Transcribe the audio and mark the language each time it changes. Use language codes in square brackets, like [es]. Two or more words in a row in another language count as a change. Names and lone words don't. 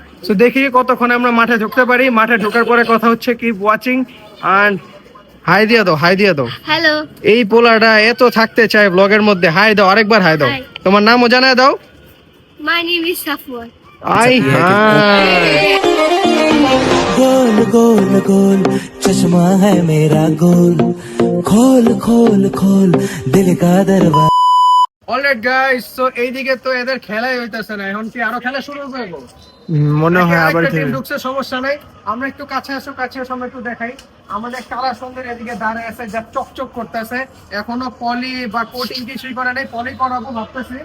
[bn] তো দেখি কতক্ষণ আমরা মাঠে ঢুকতে পারি। মাঠে ঢোকার পরে কথা হচ্ছে, [en] keep watching and hi [bn] দিয়ে দাও, হাই দিয়ে দাও। হ্যালো, এই পোলাটা এত থাকতে চায় ব্লগের মধ্যে। হাই দাও, আরেকবার হাই দাও। Hi. তোমার নামও জানায় দাও। [en] My name is Safwan. I hi. [hi] गोल गोल गोल चश्मा है मेरा गोल खोल खोल खोल दिल का दरवाजा। [en] alright guys, so [bn] এইদিকে তো এদের খেলাই হইতাছে না। এখন কি আরো খেলা শুরু হবে? মনে হয় আবার একটা টিম ঢুকছে, সমস্যা নাই। আমরা একটু কাছে আসো, কাছে আসো, আমরা একটু দেখাই। আমাদের কালা সুন্দর এদিকে দাঁড়ায় আছে, যা চকচক করতেছে। এখনো পলি বা কোটিং কিছুই করে নাই, পলি করাবো ভাবতেছি।